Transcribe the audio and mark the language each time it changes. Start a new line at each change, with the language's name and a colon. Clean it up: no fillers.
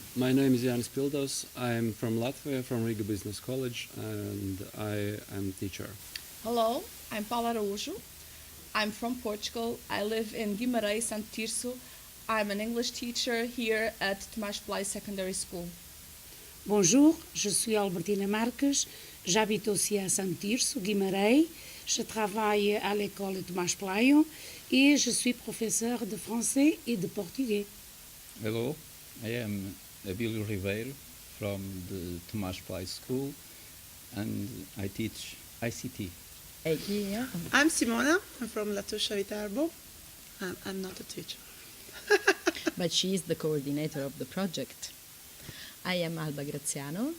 English: My name is Jānis Pildos. I'm from Latvia, from Riga Business College, and I am teacher. Hello, I'm Paula Araújo. I'm from Portugal. I live in Guimarães, Santo Tirso. I'm an English teacher here at Tomás Pelai Secondary School.
French: Bonjour, je suis Albertina Marques. J'habite aussi à Santo Tirso, Guimarães. Je travaille à l'école Tomás Pelai et je suis professeur de français et de portugais.
English: Hello, I am Abílio Ribeiro from the Tomás Pelai School and I teach ICT. Yeah. I'm Simona. I'm from Latuscia Viterbo. I'm not a teacher. But she is the coordinator of the project. I am Alba Graziano.